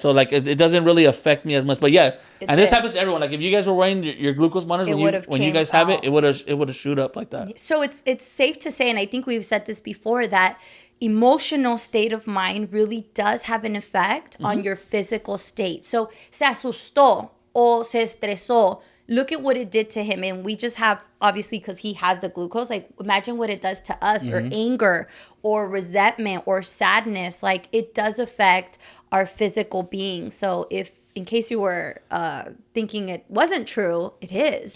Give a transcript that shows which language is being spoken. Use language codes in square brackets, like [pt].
[en] So like it doesn't really affect me as much. But yeah, and this happens to everyone. Like if you guys were wearing your glucose monitors when you guys have it, it would have shoot up like that. So it's safe to say, and I think we've said this before, that emotional state of mind really does have an effect on your physical state. [es] So se asustó o se estresó. [en] Look at what it did to him. And we just have, obviously, because he has the glucose, like imagine what it does to us, or anger or resentment or sadness. Like it does affect our physical being. So if, in case you were thinking it wasn't true, it is.